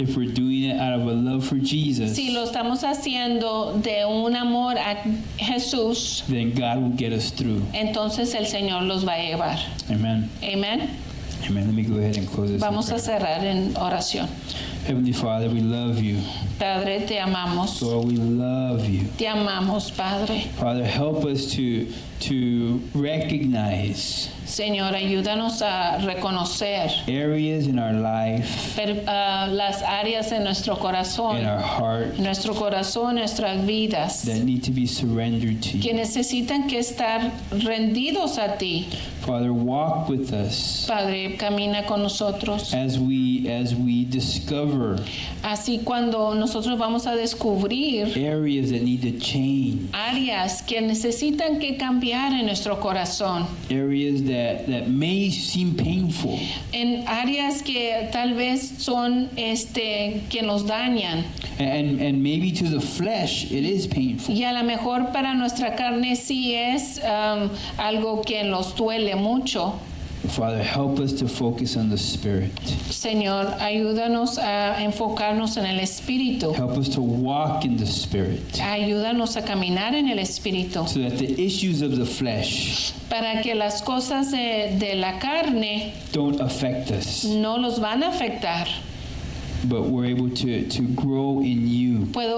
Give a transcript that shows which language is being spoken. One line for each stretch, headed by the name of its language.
English: if we're doing it out of a love for Jesus,
Spanish: si lo estamos haciendo de un amor a Jesús,
English: then God will get us through.
Spanish: entonces el Señor los va a llevar.
English: Amen.
Spanish: Amén.
English: Amen. Let me go ahead and close this. in
Spanish: Vamos a
English: prayer.
Spanish: cerrar en oración.
English: Heavenly Father, we love you.
Spanish: Padre, te amamos.
English: Lord, we love you.
Spanish: Te amamos, Padre.
English: Father, help us to recognize
Spanish: Señor, ayúdanos a reconocer
English: areas in our life,
Spanish: las áreas en nuestro corazón,
English: in our heart,
Spanish: nuestro corazón, nuestras vidas,
English: that need to be surrendered to
Spanish: que
English: you.
Spanish: necesitan que estar rendidos a ti.
English: Father, walk with us
Spanish: Padre, camina con nosotros.
English: as we discover
Spanish: Así cuando nosotros vamos a descubrir
English: areas that need to change,
Spanish: áreas que necesitan que cambiar en nuestro corazón,
English: areas that may seem painful,
Spanish: en áreas que tal vez son que nos dañan.
English: and maybe to the flesh it is painful.
Spanish: Y a lo mejor para nuestra carne sí es algo que nos duele mucho.
English: Father, help us to focus on the Spirit.
Spanish: Señor, ayúdanos a enfocarnos en el Espíritu.
English: Help us to walk in the Spirit,
Spanish: Ayúdanos a caminar en el Espíritu.
English: so that the issues of the flesh
Spanish: Para que las cosas de la carne
English: don't affect us,
Spanish: no los van a afectar.
English: but we're able to grow in you